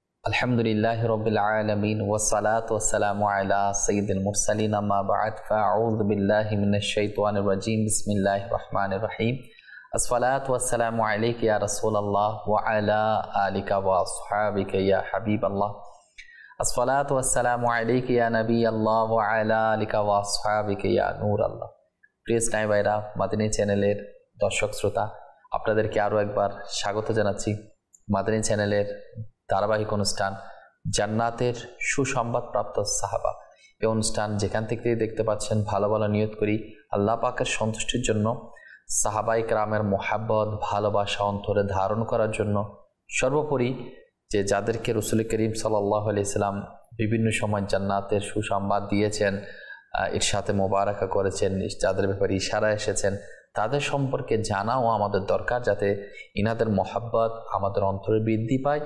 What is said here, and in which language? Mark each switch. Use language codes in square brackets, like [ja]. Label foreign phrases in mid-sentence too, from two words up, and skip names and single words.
[ar] الحمد لله رب العالمين والصلاة والسلام على سيد المرسلين أما بعد فأعوذ بالله من الشيطان الرجيم بسم الله الرحمن الرحيم الصلاة والسلام عليك يا رسول الله وعلى آلك وأصحابك يا حبيب الله الصلاة والسلام عليك يا نبي الله وعلى آلك وأصحابك يا نور الله. [bn] প্রিয় স্নাই ভাইরা, মাদানী চ্যানেলের দর্শক শ্রোতা, আপনাদেরকে আরও একবার স্বাগত জানাচ্ছি মাদানী চ্যানেলের ধারাবাহিক অনুষ্ঠান জান্নাতের সুসংবাদপ্রাপ্ত সাহাবা। এই অনুষ্ঠান যেখান থেকে দেখতে পাচ্ছেন, ভালো ভালো নিয়ত করি আল্লাহ পাকের সন্তুষ্টির জন্য, সাহাবায়ে কেরামের মোহাব্বত ভালোবাসা অন্তরে ধারণ করার জন্য, সর্বোপরি যে যাদেরকে রাসূল করিম [ar] صلى الله عليه سلم [bn] বিভিন্ন সময় জান্নাতের সুসংবাদ দিয়েছেন, ইরশাদে মোবারকা করেছেন, যাদের ব্যাপারে ইশারা এসেছেন, তাদের সম্পর্কে জানাও আমাদের দরকার, যাতে ইনাদের মোহাব্বত আমাদের অন্তরে বৃদ্ধি পায়।